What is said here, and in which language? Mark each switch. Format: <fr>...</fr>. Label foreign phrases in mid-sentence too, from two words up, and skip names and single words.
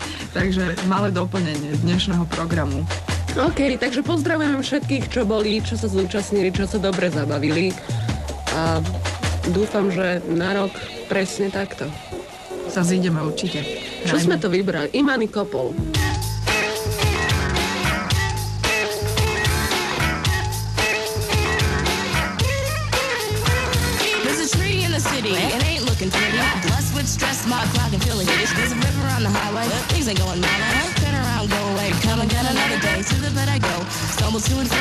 <sk>Takže malé doplnenie dnešného programu. OK, takže pozdravujem všetkých, čo boli, čo sa zúčastnili, čo sa dobre zabavili. A dúfam, že na rok presne takto sa zídeme určite. Čo sme to vybrali? Imani Kopol.</sk> <en>There's a tree in the city, it ain't looking pretty. Blessed with stress, my clock and feeling giddy. There's a river on the highway, things ain't going my way. Turn around, go away, come again another day. To the bed I go, stumble to and fro.</en>